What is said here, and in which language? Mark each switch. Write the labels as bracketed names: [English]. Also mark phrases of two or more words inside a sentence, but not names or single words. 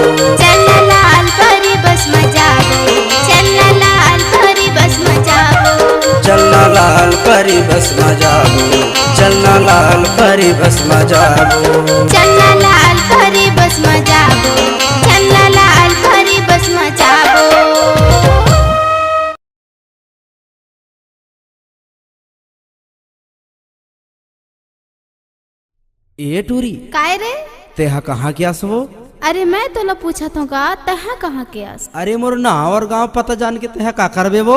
[Chhattisgarhi] चलना लाल परी बस में जाबो चलना लाल परी बस में जाबो चलना लाल परी बस में जाबो चलना लाल परी बस में जाबो चलना लाल परी बस में जाबो चलना लाल परी बस में जाबो। ए टूरी काय रे? तेहा कहाँ के आसवो? अरे मैं तोला पूछत हूँ का तहा कहाँ के आस? अरे मोर नाव और गांव पता जान के तेहा का करबे वो?